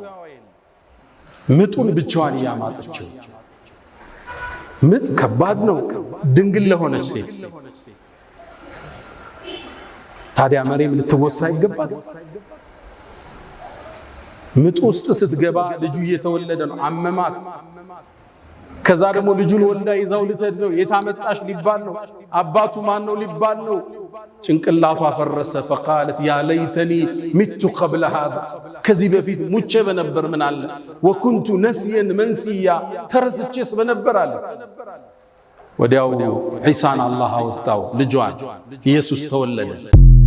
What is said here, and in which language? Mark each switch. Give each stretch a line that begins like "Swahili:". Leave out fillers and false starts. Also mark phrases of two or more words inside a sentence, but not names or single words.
Amharic: ምጡን ብቻዋን ያማጠችው ምጥ ከባድ ነው ድንግል ለሆነች ሴት ታዲያ መርየም ልትወሳ ይገባት? ምጥ ውስጥ ስትገባ ልጁ እየተወለደ ነው፣ አመማት። ከዛ ደግሞ ልጁን ወልዳ ይዛው ልትሄድ ነው። የታመጣሽ ሊባል ነው። አባቱ ማን ነው ሊባል ነው። ጭንቅላቷ ፈረሰ።
Arabic: فقالت يا ليتني مت قبل هذا
Amharic: ከዚህ በፊት ሙቼ በነበር ምን አለ
Arabic: وكنت نسيا منسيا
Amharic: ተረስቼስ በነበር አለ። ወዲያው ዒሳን አላህ አወጣው፣ ልጇን ኢየሱስ ተወለደ።